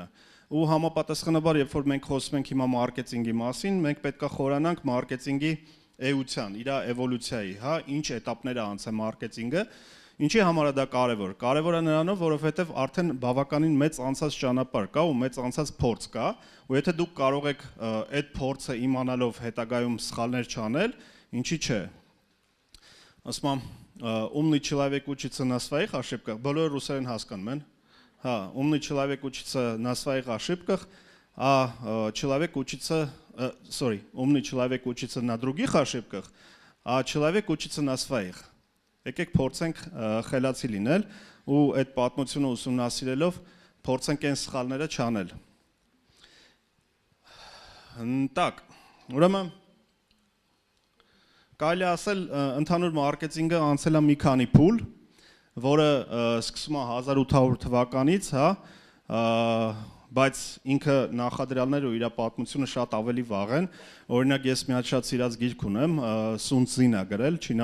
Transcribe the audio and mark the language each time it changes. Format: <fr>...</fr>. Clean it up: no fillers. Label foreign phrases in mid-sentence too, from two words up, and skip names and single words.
<hy>Ու համապատասխանաբար, երբ որ մենք խոսում ենք հիմա մարքեթինգի մասին, մենք պետք է խորանանք մարքեթինգի էության, իր էվոլյուցիայի, հա, ինչ էտապներ է անցել մարքեթինգը, ինչի համար է դա կարևոր։ Կարևոր է նրանով, որովհետև արդեն բավականին մեծ անցած ճանապարհ կա ու մեծ անցած փորձ կա, ու եթե դուք կարող եք այդ փորձը իմանալով հետագայում սխալներ չանել, ինչի՞ չէ։ Ասում եմ,</hy> <ru>умный человек учится на своих ошибках,</ru> <hy>բոլորը ռուսերեն հասկանում են։ Հա,</hy> <ru>умный человек учится на своих ошибках, а человек учится, умный человек учится на других ошибках, а человек учится на своих։</ru> <hy>Եկեք փորձենք խելացի լինել ու այդ պատմությունը ուսումնասիրելով փորձենք այն սխալները չանել։ Так, ուրեմն կարելի ասել ընդհանուր մարքեթինգը անցել է մի քանի փուլ, որը սկսում է 1800 թվականից, հա, բայց ինքը նախադրյալները ու իր պատմությունը շատ ավելի վաղ են։ Օրինակ ես մի հատ շատ սիրած գիրք ունեմ, Սուն Ցզին է գրել,</hy>